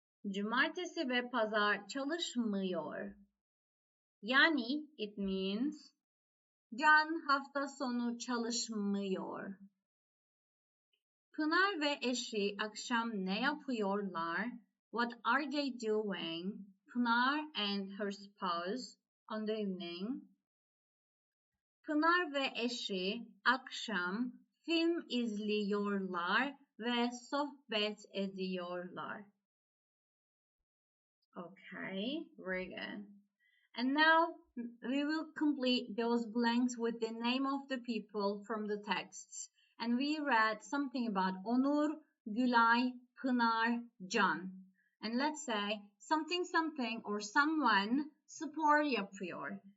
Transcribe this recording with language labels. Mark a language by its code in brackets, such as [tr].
[tr] Cumartesi ve pazar çalışmıyor. Yani, [en] it means [tr] Can hafta sonu çalışmıyor. Pınar ve eşi akşam ne yapıyorlar? [en] What are they doing? Pınar and her spouse on the evening. [tr] Pınar ve eşi akşam film izliyorlar ve sohbet ediyorlar. [en] Okay, very good. And now we will complete those blanks with the name of the people from the texts. And we read something about Onur, Gülay, Pınar, Can. And let's say something something or someone [tr] spor yapıyor.